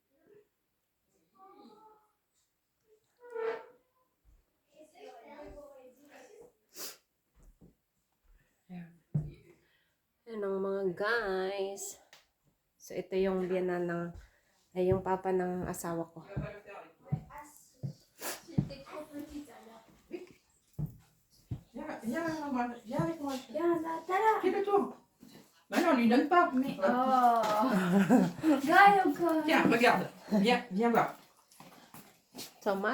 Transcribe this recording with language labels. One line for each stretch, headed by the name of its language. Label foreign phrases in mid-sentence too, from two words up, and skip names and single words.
Filipino: Ayan. Ayan ang mga guys. So, ito yung biyanan ng, ay yung papa ng asawa ko.
French: Viens avec moi. Viens, là. Tais-toi. Bah non, on lui donne pas. Mais tiens, regarde. Viens voir. Tomat.